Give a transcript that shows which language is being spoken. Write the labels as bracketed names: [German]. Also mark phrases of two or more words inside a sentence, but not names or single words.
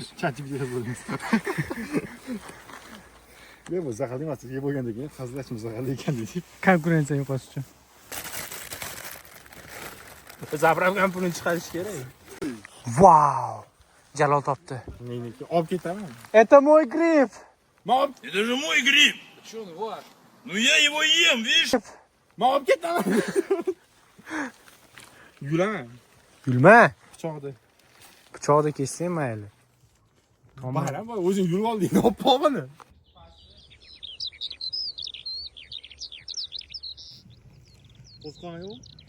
[Uzbek] Chachib yura bo'lamiz. Yo'q, bu zaharli emas. Yeb bo'lgandan keyin hazillashimiz zaharli ekan deydi. Konkurensiya yo'qotish uchun. Zapravgan pulini chiqarish kerak. Vau! Jalol topdi. Meniki olib ketaman. [Russian] Это мой гриб. Это же мой гриб! [Uzbek] Shuni bor. [Russian] Ну я его ем, видишь? [Uzbek] Men olib ketaman. Yulaman. Gulma. Pichoqda. Pichoqda kessang mayli. Bayram boy, o'zing yurib olding, olib qolmani. Qo'ziqorin yo'q?